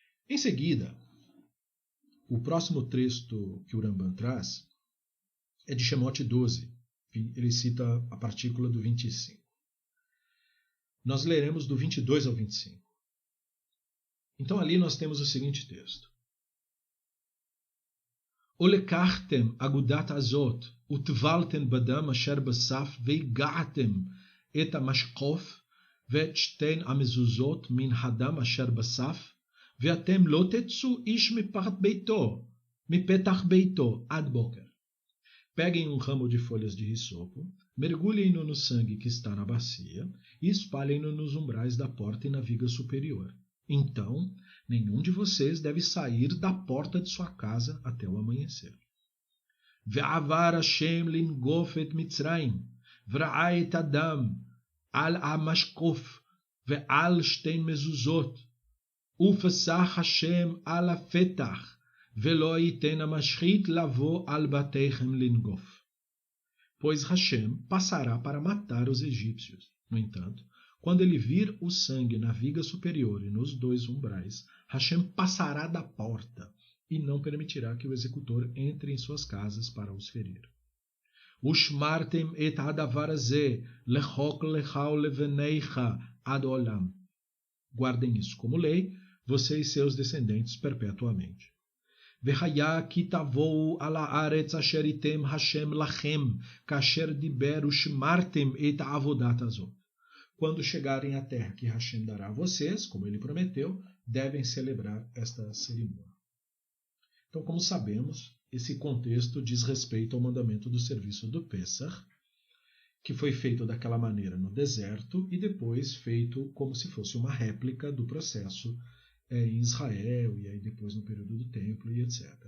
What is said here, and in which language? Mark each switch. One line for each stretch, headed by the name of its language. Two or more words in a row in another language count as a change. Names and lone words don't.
Portuguese: Em seguida, o próximo texto que o Rambam traz é de Shemot 12. Ele cita a partícula do 25. Nós leremos do 22 ao 25. Então ali nós temos o seguinte texto.
Hebrew: ולקחתם אגדת אזוב וטבלתם בדם אשר בסף והגעתם אל המשקוף ואת שתיהן המזוזות מן הדם אשר בסף, ואתם לא תצאו איש מפתח ביתו עד בוקר.
Portuguese: Peguem um ramo de folhas de hisopo, mergulhem-no no sangue que está na bacia e espalhem-no nos umbrais da porta e na viga superior. Então, nenhum de vocês deve sair da porta de sua casa até o amanhecer.
Hebrew: ועבר השם לנגוף את מצרים, וראה את הדם על המשקוף ועל שתי מזוזות, ופסח השם על הפתח, ולא ייתן המשחית לבוא על בתיכם לנגוף.
Portuguese: Pois Hashem passará para matar os egípcios. No entanto, quando ele vir o sangue na viga superior e nos dois umbrais, Hashem passará da porta e não permitirá que o executor entre em suas casas para os ferir.
Hebrew: ושמרתם את הדבר הזה לחוק לך ולבניך עד עולם.
Portuguese: Guardem isso como lei, você e seus descendentes perpetuamente.
Hebrew: והיה כי תבואו על הארץ אשר ייתם השם לכם, כאשר דיבר ושמרתם את העבודת הזאת.
Portuguese: Quando chegarem à terra que Hashem dará a vocês, como ele prometeu, devem celebrar esta cerimônia. Então, como sabemos, esse contexto diz respeito ao mandamento do serviço do Pesach, que foi feito daquela maneira no deserto e depois feito como se fosse uma réplica do processo em Israel e aí depois no período do templo e etc.